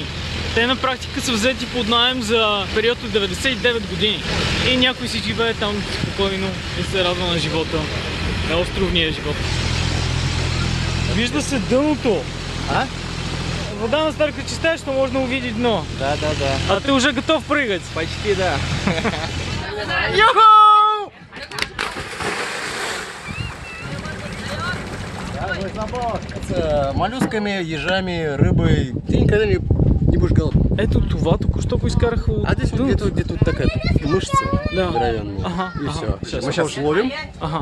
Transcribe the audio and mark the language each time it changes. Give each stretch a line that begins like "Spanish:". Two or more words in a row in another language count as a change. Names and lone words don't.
Bulgarian: Те на практика са взети под наем за период от 99 години. И някой си живее там спокойно и се радва на живота, на островния живот. Вижда се дъното. А?
Russian: Вода настолько чистая, что можно увидеть дно. Да. А ты уже готов прыгать? Почти да. Йоху! С моллюсками, ежами, рыбой. Ты никогда не будешь голодный.
Bulgarian: Ето това току-що поизкараха от
Russian: А здесь вот где-то такая мышца здоровенная. Ага, и ага. все. Мы сейчас ловим, Ага.